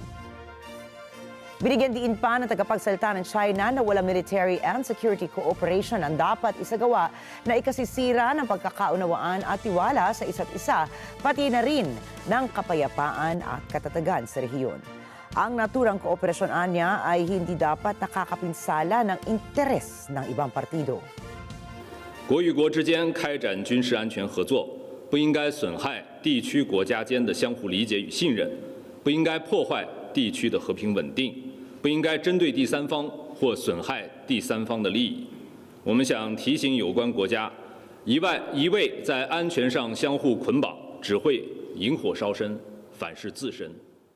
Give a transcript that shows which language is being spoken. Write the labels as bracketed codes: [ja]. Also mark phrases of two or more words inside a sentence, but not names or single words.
[tl] Binigyan diin pa ng tagapagsalita ng China na walang [en] military and security cooperation [tl] ang dapat isagawa na ikasisira ng pagkakaunawaan at tiwala sa isa't isa, pati na rin ng kapayapaan at katatagan sa rehiyon. Ang naturang kooperasyon anya ay hindi dapat nakakapinsala ng interes ng ibang partido. [zh] 国与国之间开展军事安全合作，不应该损害地区国家间的相互理解与信任，不应该破坏地区的和平稳定，不应该针对第三方或损害第三方的利益。我们想提醒有关国家，一味在安全上相互捆绑，只会引火烧身，反噬自身。